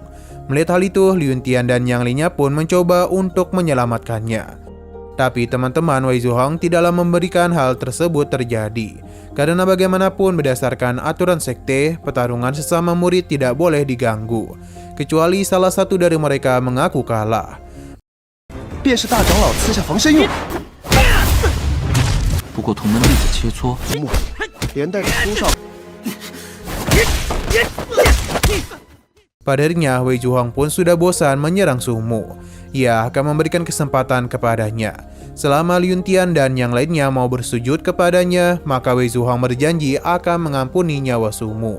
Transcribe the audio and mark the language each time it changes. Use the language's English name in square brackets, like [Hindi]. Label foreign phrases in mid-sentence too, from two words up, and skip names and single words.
[Indonesian] Melihat hal itu, Yuntian dan yang lainnya pun mencoba untuk menyelamatkannya. Tapi teman-teman Wei Zuhang tidaklah memberikan hal tersebut terjadi. Karena bagaimanapun berdasarkan aturan sekte, pertarungan sesama murid tidak boleh diganggu. Kecuali salah satu dari mereka mengaku kalah. [Chinese] 便是大长老赐下防身用，不过同门弟子切磋，连带着苏少。 [Indonesian] Pada akhirnya, Wei Zuhang pun sudah bosan menyerang Sumu. Ia akan memberikan kesempatan kepadanya. Selama Yuntian dan yang lainnya mau bersujud kepadanya, maka Wei Zuhang berjanji akan mengampuni nyawa Sumu.